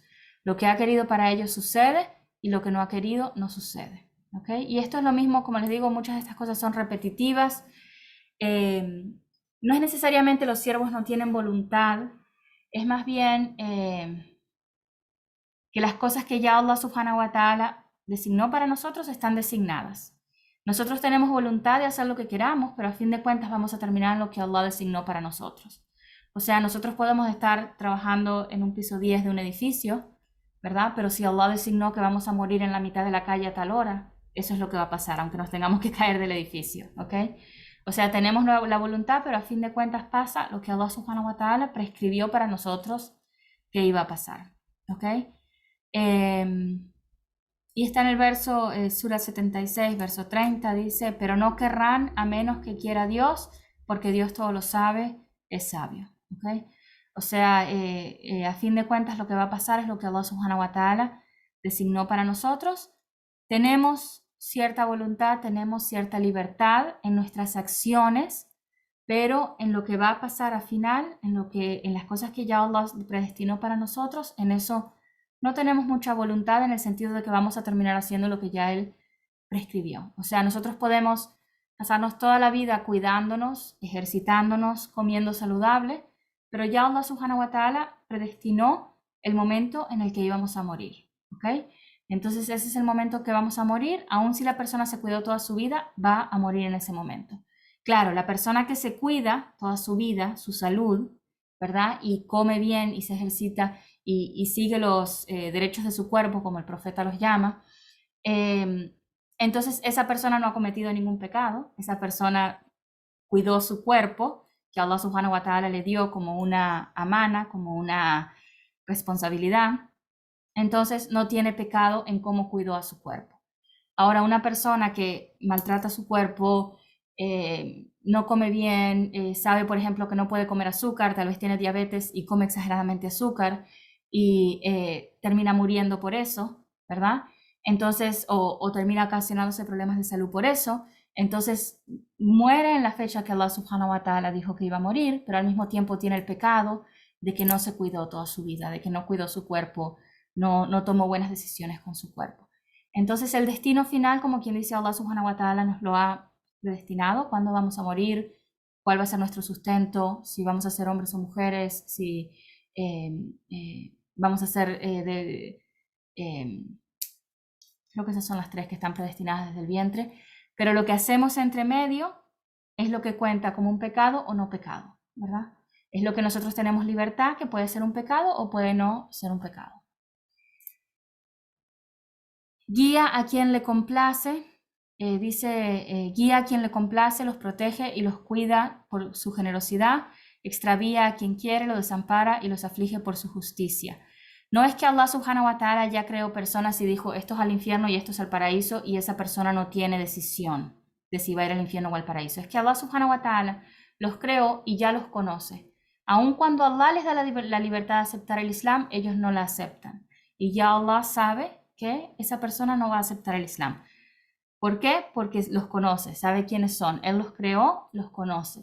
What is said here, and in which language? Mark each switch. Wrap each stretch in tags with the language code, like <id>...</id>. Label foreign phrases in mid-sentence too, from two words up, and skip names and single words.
<es>Lo que ha querido para ellos sucede y lo que no ha querido no sucede. ¿Ok? Y esto es lo mismo, como les digo, muchas de estas cosas son repetitivas. No es necesariamente los siervos no tienen voluntad, es más bien que las cosas que ya</es> <ar>الله سبحانه وتعالى</ar> <es>designó para nosotros están designadas. Nosotros tenemos voluntad de hacer lo que queramos, pero a fin de cuentas vamos a terminar en lo que Allah designó para nosotros. O sea, nosotros podemos estar trabajando en un piso 10 de un edificio, ¿verdad? Pero si Allah designó que vamos a morir en la mitad de la calle a tal hora, eso es lo que va a pasar, aunque nos tengamos que caer del edificio, ¿ok? O sea, tenemos la voluntad, pero a fin de cuentas pasa lo que</es> <ar>الله سبحانه وتعالى</ar> <es>prescribió para nosotros que iba a pasar, ¿ok? Y está en el verso, Sura 76, verso 30, dice, pero no querrán a menos que quiera Dios, porque Dios todo lo sabe, es sabio. ¿Okay? O sea, a fin de cuentas lo que va a pasar es lo que</es> <ar>الله سبحانه وتعالى</ar> <es>designó para nosotros. Tenemos cierta voluntad, tenemos cierta libertad en nuestras acciones, pero en lo que va a pasar al final, en las cosas que ya Allah predestinó para nosotros, en eso no tenemos mucha voluntad en el sentido de que vamos a terminar haciendo lo que ya Él prescribió. O sea, nosotros podemos pasarnos toda la vida cuidándonos, ejercitándonos, comiendo saludable, pero ya</es> <ar>الله سبحانه وتعالى</ar> <es>predestinó el momento en el que íbamos a morir. ¿Ok? Entonces ese es el momento que vamos a morir, aun si la persona se cuidó toda su vida, va a morir en ese momento. Claro, la persona que se cuida toda su vida, su salud, ¿verdad? Y come bien y se ejercita y sigue los derechos de su cuerpo, como el profeta los llama, entonces esa persona no ha cometido ningún pecado, esa persona cuidó su cuerpo, que</es> <ar>الله سبحانه وتعالى</ar> <es>le dio como una amana, como una responsabilidad, entonces no tiene pecado en cómo cuidó a su cuerpo. Ahora, una persona que maltrata su cuerpo, no come bien, sabe, por ejemplo, que no puede comer azúcar, tal vez tiene diabetes y come exageradamente azúcar y termina muriendo por eso, ¿verdad? Entonces, o termina ocasionándose problemas de salud por eso, entonces muere en la fecha que</es> <ar>الله سبحانه وتعالى</ar> <es>dijo que iba a morir, pero al mismo tiempo tiene el pecado de que no se cuidó toda su vida, de que no cuidó su cuerpo, no tomó buenas decisiones con su cuerpo. Entonces el destino final, como quien dice,</es> <ar>الله سبحانه وتعالى</ar> <es>nos lo ha predestinado, cuándo vamos a morir, cuál va a ser nuestro sustento, si vamos a ser hombres o mujeres, si vamos a ser creo que esas son las 3 que están predestinadas desde el vientre, pero lo que hacemos entre medio es lo que cuenta como un pecado o no pecado, ¿verdad? Es lo que nosotros tenemos libertad, que puede ser un pecado o puede no ser un pecado. Guía a quien le complace, guía a quien le complace, los protege y los cuida por su generosidad, extravía a quien quiere, lo desampara y los aflige por su justicia. No es que</es> <ar>الله سبحانه وتعالى</ar> <es>ya creó personas y dijo esto es al infierno y esto es al paraíso y esa persona no tiene decisión de si va a ir al infierno o al paraíso. Es que</es> <ar>الله سبحانه وتعالى</ar> <es>los creó y ya los conoce. Aun cuando Allah les da la libertad de aceptar el Islam, ellos no la aceptan. Y ya Allah sabe que esa persona no va a aceptar el Islam. ¿Por qué? Porque los conoce, sabe quiénes son. Él los creó, los conoce.</es>